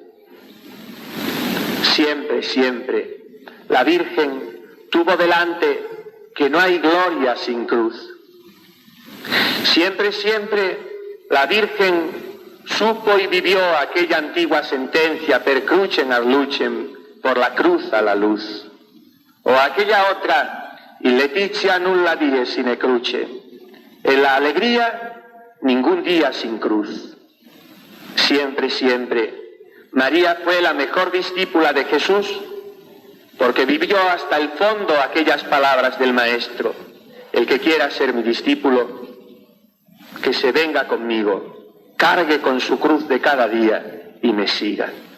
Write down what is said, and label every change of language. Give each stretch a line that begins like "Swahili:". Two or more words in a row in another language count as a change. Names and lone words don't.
Spanish: Siempre, siempre, la Virgen tuvo delante que no hay gloria sin cruz. Siempre, siempre, la Virgen supo y vivió aquella antigua sentencia,
Latin: per crucem ad lucem,
Spanish: por la cruz a la luz. O aquella otra,
Latin: in Laetitia nulla die sine cruce.
Spanish: En la alegría, ningún día sin cruz. Siempre, siempre, María fue la mejor discípula de Jesús, porque vivió hasta el fondo aquellas palabras del Maestro: el que quiera ser mi discípulo, que se venga conmigo, cargue con su cruz de cada día y me siga.